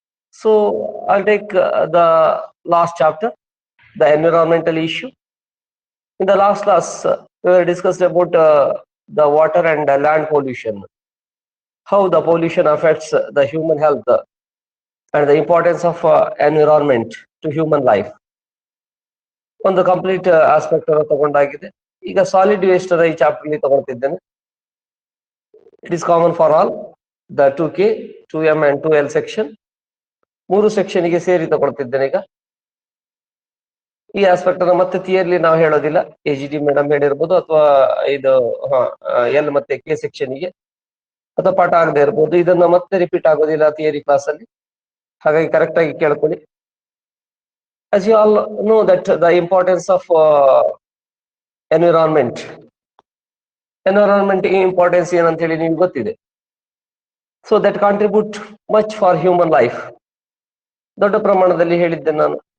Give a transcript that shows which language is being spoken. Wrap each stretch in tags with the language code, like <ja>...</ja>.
<en>So I'll take the last chapter, the environmental issue. In the last class, we discussed about the water and land pollution, how the pollution affects the human health and the importance of environment to human life.</en> <kn>ಒಂದು complete aspect ಅನ್ನು ತಗೊಂಡಾಗಿದೆ. ಈಗ solid waste ಈ chapter ಅಲ್ಲಿ ತಗೊಳ್ತಿದ್ದೇನೆ.</kn> <en>It is common for all the 2K, 2M and 2L section.</en> <kn>3 section ಗೆ ಸೇರಿ ತಗೊಳ್ತಿದ್ದೇನೆ. ಈಗ ಈ aspect ಅನ್ನು ಮತ್ತೆ ಥಿಯರಿ ನಾವು ಹೇಳೋದಿಲ್ಲ, AGD ಮೇಡಮ್ ಹೇಳಿರ್ಬೋದು ಅಥವಾ ಇದು L ಮತ್ತೆ K ಸೆಕ್ಷನ್ ಗೆ ಅಥವಾ ಪಾಠ ಆಗದೆ ಇರ್ಬೋದು. ಇದನ್ನ ಮತ್ತೆ ರಿಪೀಟ್ ಆಗೋದಿಲ್ಲ ಥಿಯರಿ ಕ್ಲಾಸ್ ಅಲ್ಲಿ, ಹಾಗಾಗಿ ಕರೆಕ್ಟ್ ಆಗಿ ಕೇಳ್ಕೊಳ್ಳಿ.</kn> <en>As you all know that the importance of environment importance</en> <kn>ಏನಂತ ಹೇಳಿ ನಿಮ್ಗೆ ಗೊತ್ತಿದೆ.</kn> <en>So that contribute much for human life.</en> <kn>ದೊಡ್ಡ ಪ್ರಮಾಣದಲ್ಲಿ ಹೇಳಿದ್ದೆ ನಾನು.</kn>